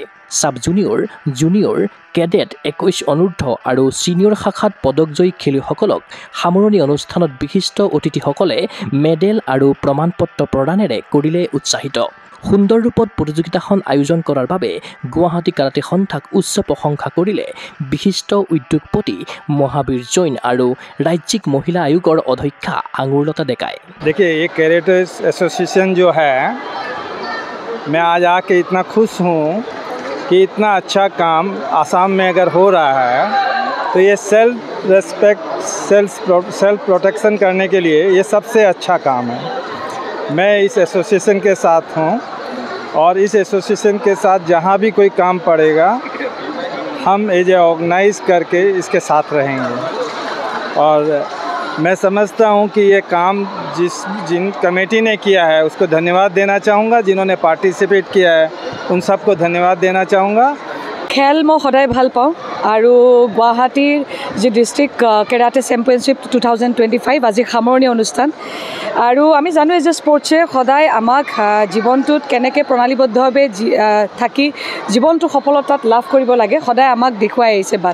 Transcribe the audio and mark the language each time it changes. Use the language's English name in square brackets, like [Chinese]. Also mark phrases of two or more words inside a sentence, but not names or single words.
[English] sub junior, [Assamese] জুনিয়ৰ, কেডেট, 21 অনূৰ্ধ্ব আৰু ছিনিয়ৰ শাখাত পদকজয়ী খেলুৱৈসকলক সামৰণি অনুষ্ঠানত বিশিষ্ট অতিথিসকলে মেডেল আৰু প্ৰমাণপত্ৰ প্ৰদানেৰে কৰিলে উৎসাহিত। সুন্দৰ ৰূপত প্ৰতিযোগিতাখন আয়োজন কৰাৰ বাবে গুৱাহাটী কাৰাটে সন্থাক উচ্চ প্ৰশংসা কৰিলে বিশিষ্ট উদ্যোগপতি মহাবীৰ জৈন আৰু ৰাজ্যিক মহিলা আয়োগৰ অধ্যক্ষা আঙুৰলতা ডেকাই। [Hindi] देखिए, ये कैरेटे एसोसिएशन जो है, मैं आज आके इतना खुश हूँ कि इतना अच्छा काम आसाम में अगर हो रहा है तो ये [English] self respect, self protection [Hindi] करने के लिए ये सबसे अच्छा काम है। मैं इस एसोसिएशन के साथ हूँ और इस एसोसिएशन के साथ जहाँ भी कोई काम पड़ेगा हम एज ऑर्गेनाइज करके इसके साथ रहेंगे। और मैं समझता हूँ कि ये काम जिन कमेटी ने किया है उसको धन्यवाद देना चाहूँगा, जिन्होंने पार्टिसिपेट किया है उन सबको धन्यवाद देना चाहूँगा। [Assamese] খেল মই সদায় ভাল পাওঁ আৰু গুৱাহাটীৰ যি ডিষ্ট্ৰিক্ট কেৰাটে চেম্পিয়নশ্বিপ 2025 আজি সামৰণি অনুষ্ঠান। আৰু আমি জানোৱে যে স্পৰ্টছে সদায় আমাক জীৱনটোত কেনেকৈ প্ৰণালীবদ্ধভাৱে থাকি জীৱনটো সফলতাত লাভ কৰিব লাগে সদায় আমাক দেখুৱাই আহিছে বাট।